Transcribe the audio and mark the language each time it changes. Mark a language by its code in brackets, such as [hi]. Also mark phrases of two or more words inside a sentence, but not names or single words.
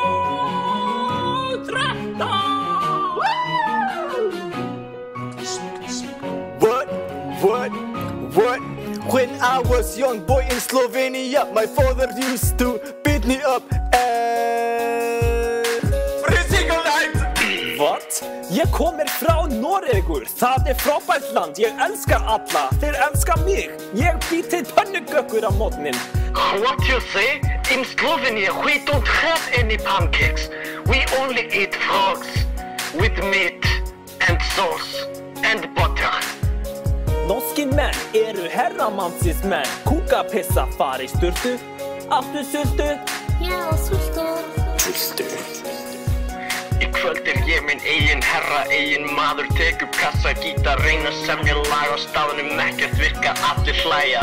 [en] What? When I was young boy in Slovenia, my father used to beat me up What? [is] Ég kom frá Noregur, það frábært land, ég elska alla, þeir elska mig, ég bý til pönnugökkur á morgnin. [en] What you say? In Slovenia we don't have any pancakes, we only eat frogs with meat and sauce and butter. [is] Norski menn herramannsins menn, kúkapissa fara í sturtu, áttu sultu? Já, sultu. Sultu. Í kvöld ég minn eigin herra, eigin maður, tek upp kassa, gítar, reyna að semja lag á staðnum, ekkert virka, allir hlæja.